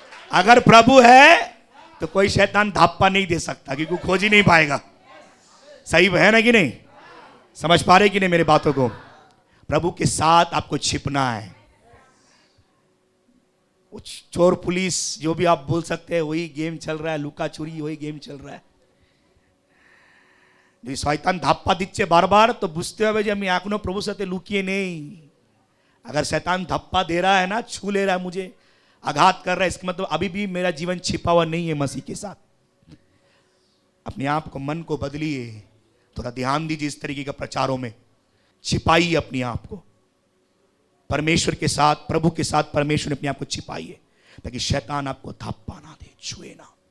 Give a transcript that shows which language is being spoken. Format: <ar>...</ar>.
<hi>अगर प्रभु है तो कोई शैतान धाप्पा नहीं दे सकता, क्योंकि खोज ही नहीं पाएगा। सही है ना कि नहीं? समझ पा रहे कि नहीं मेरे बातों को? प्रभु के साथ आपको छिपना है। चोर पुलिस जो भी आप बोल सकते हैं वही गेम चल रहा है, लुका चुरी वही गेम चल रहा है।</hi> <bn>যদি শয়তান ধাপ্পা দিচ্ছে বারবার তো বুঝতে হবে যে আমি এখনো প্রভুর সাথে লুকিয়ে নেই।</bn> <hi>अगर शैतान धप्पा दे रहा है ना, छू ले रहा है मुझे, आघात कर रहा है, इसका मतलब अभी भी मेरा जीवन छिपा हुआ नहीं है मसीह के साथ। अपने आप को, मन को बदलिए, थोड़ा ध्यान दीजिए इस तरीके का प्रचारों में। छिपाइए अपने आप को परमेश्वर के साथ, प्रभु के साथ परमेश्वर ने अपने आप को छिपाइए, ताकि शैतान आपको धप्पा ना दे, छुए ना।</hi>